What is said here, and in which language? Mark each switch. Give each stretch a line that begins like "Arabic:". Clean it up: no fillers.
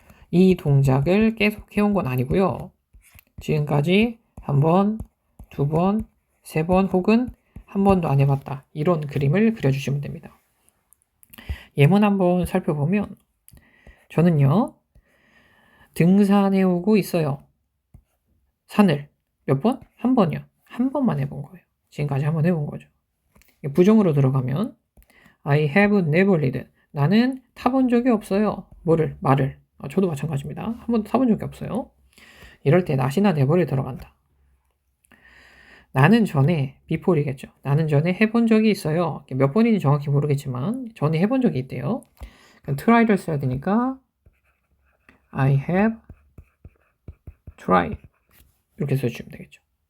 Korean: 이 동작을 계속 해온 건 아니고요. 지금까지 한 번, 두 번, 세 번 혹은 한 번도 안 해봤다. 이런 그림을 그려주시면 됩니다. 예문 한번 살펴보면 저는요. 등산해 오고 있어요. 산을 몇 번? 한 번이요. 한 번만 해본 거예요. 지금까지 한 번 해본 거죠. 부정으로 들어가면
English: I have never ridden.
Korean: 나는 타본 적이 없어요. 뭐를? 말을. 저도 마찬가지입니다. 한 번도 타본 적이 없어요. 이럴 때 not이나 never이 들어간다. 나는 전에 before이겠죠. 나는 전에 해본 적이 있어요. 몇 번인지 정확히 모르겠지만 전에 해본 적이 있대요. 그럼 try를 써야 되니까
English: I have tried.
Korean: 이렇게 써주시면 되겠죠.